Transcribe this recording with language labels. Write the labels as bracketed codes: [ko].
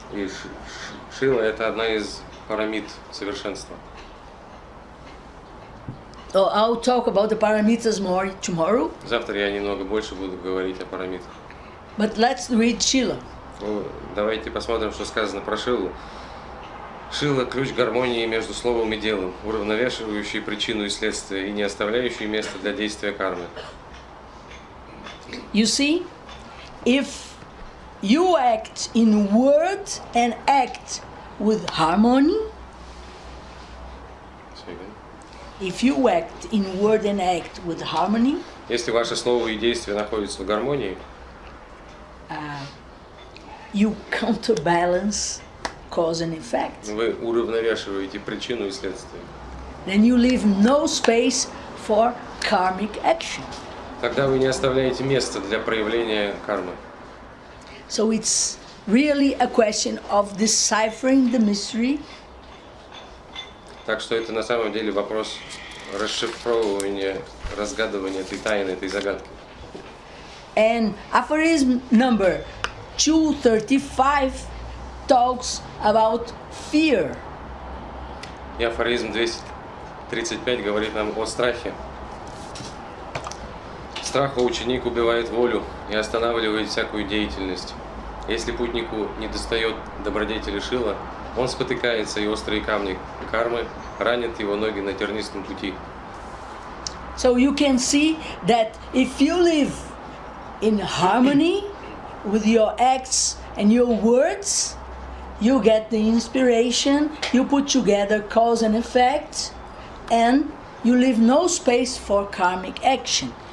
[ru] И Шила – это одна из парамид совершенства. [en] So I'll talk about the parameters more tomorrow, [ru] Завтра я немного больше буду говорить о парамидах. [en] but let's read Shila. [ru] Ну, давайте посмотрим, что сказано про Шилу. Шила – ключ гармонии между словом и делом, уравновешивающий причину и следствие и не оставляющий места для действия кармы. [en] You see, if you act in word and act with harmony, if you act in word and act with harmony, [ru] Если ваше слово и действие находятся в гармонии, [en] you counterbalance cause and effect. [ru] вы уравновешиваете причину и следствие. [en] Then you leave no space for karmic action. [ru] Тогда вы не оставляете места для проявления кармы. [en] So it's really a question of deciphering the mystery [ru] Так что это на самом деле вопрос расшифровывания, разгадывания этой тайны, этой загадки. [en] And aphorism number 235 talks about fear. [ru] И афоризм 235 говорит нам о страхе. Страха ученик убивает волю и останавливает всякую деятельность. Если путнику недостает добродетели Шила, он спотыкается, и острые камни кармы ранят его ноги на тернистом пути. [en] So you can see that if you live in harmony with your acts and your words, you get the inspiration, you put together cause and effect, and you leave no space for karmic action.